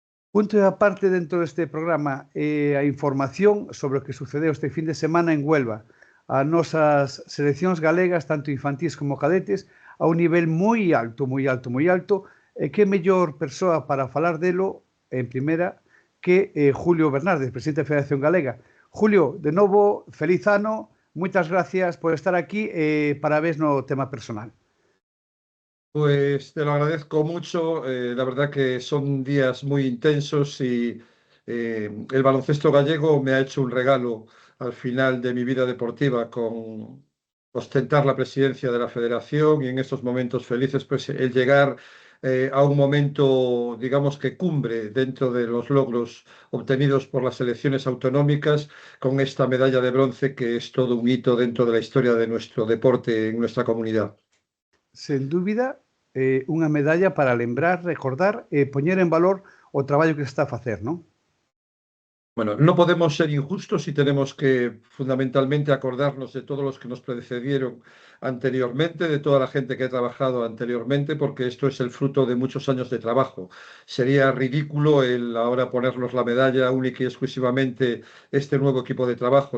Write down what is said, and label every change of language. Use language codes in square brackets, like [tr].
[gl] Punto e aparte dentro deste programa a información sobre o que sucedeu este fin de semana en Huelva. As nosas seleccións galegas, tanto infantís como cadetes, a un nivel moi alto, moi alto, moi alto. E que mellor persoa para falar delo, en primeira, que Julio Bernardes, presidente da Federación Galega. Julio, de novo, feliz ano, moitas gracias por estar aquí e parabéns no tema personal. [es] Pues te lo agradezco mucho. La verdad que son días muy intensos y el baloncesto gallego me ha hecho un regalo al final de mi vida deportiva con ostentar la presidencia de la federación y en estos momentos felices, pues el llegar a un momento, digamos que cumbre dentro de los logros obtenidos por las elecciones autonómicas con esta medalla de bronce que es todo un hito dentro de la historia de nuestro deporte en nuestra comunidad. [gl] Sen dúbida, unha medalla para lembrar, recordar e poñer en valor o traballo que se está a facer, non? [es] Bueno, no podemos ser injustos y tenemos que fundamentalmente acordarnos de todos los que nos precedieron anteriormente, de toda la gente que ha trabajado anteriormente, porque esto es el fruto de muchos años de trabajo. Sería ridículo el ahora ponernos la medalla única y exclusivamente este nuevo equipo de trabajo.